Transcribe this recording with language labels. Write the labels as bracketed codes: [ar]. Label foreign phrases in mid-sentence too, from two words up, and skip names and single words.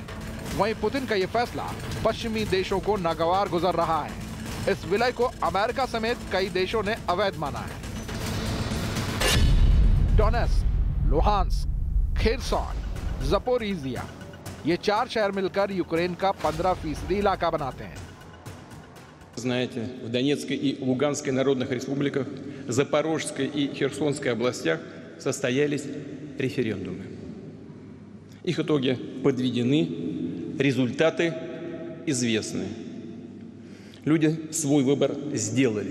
[hi] वहीं पुतिन का यह फैसला पश्चिमी देशों को नागवार गुजर रहा है। इस विलय को अमेरिका समेत कई देशों ने अवैध माना है। डोनेट्स्क, लुहांस्क, खेरसॉन, ज़पोरिजिया, ये 4 शहर मिलकर यूक्रेन का 15% इलाका बनाते हैं। [ru] Знаете, в Донецкой и Луганской народных республиках, Запорожской и Херсонской областях состоялись референдумы. Их итоги подведены, результаты известны. Люди свой выбор сделали.